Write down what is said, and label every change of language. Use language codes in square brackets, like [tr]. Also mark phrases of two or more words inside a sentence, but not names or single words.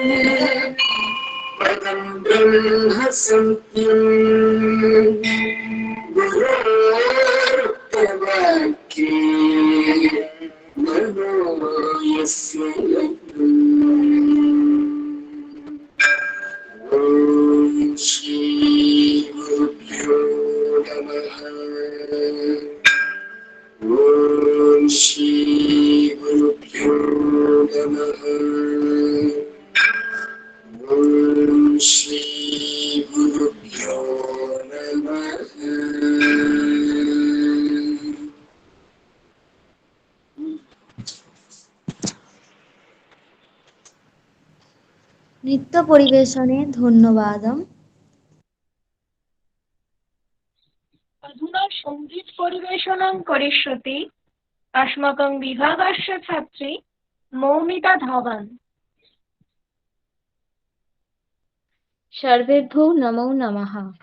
[sa] पदं ब्रह्म सत्यम् गुरोरुक्तवाक्ये मनो यस्य ॐ श्री गुरुभ्यो नमः ॐ श्री गुरुभ्यो नमः ॐ श्री गुरुभ्यो नमः [bn] নৃত্য পরিবেশনে ধন্যবাদম। [sa] अधुना सङ्गीत परिवेशनं करिष्यति अस्माकं विभागस्य छात्री मौमिता धवन। सर्वेभ्यो नमो नमः।